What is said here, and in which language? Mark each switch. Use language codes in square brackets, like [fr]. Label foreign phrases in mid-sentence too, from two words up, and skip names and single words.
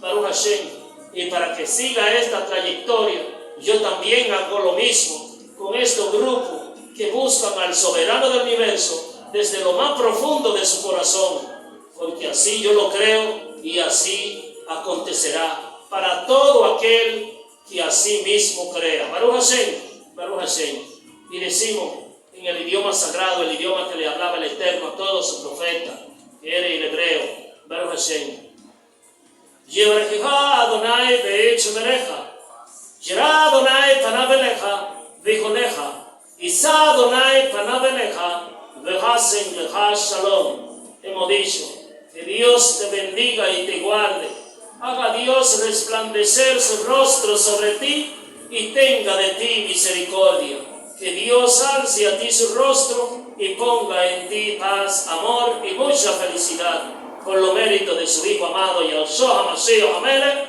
[he] ברוך השם, [es] y para que siga esta trayectoria, yo también hago lo mismo con estos grupos que buscan al soberano del universo desde lo más profundo de su corazón, porque así yo lo creo y así acontecerá para todo aquel que así mismo crea. [he] ברוך השם, ברוך השם. [es] Y decimos en el idioma sagrado, el idioma que le hablaba el Eterno a todos sus profetas, que era el hebreo, [he] ברוך השם. יברכך אדוני וישמרך, יאר אדוני פניו אליך ויחנך, ישא אדוני פניו אליך וישם לך שלום. [es] Hemos dicho, que Dios te bendiga y te guarde, haga Dios resplandecer su rostro sobre ti y tenga de ti misericordia. Que Dios alce a ti su rostro y ponga en ti paz, amor y mucha felicidad, por los méritos de su Hijo amado Yahshua [he] המשיח המלך.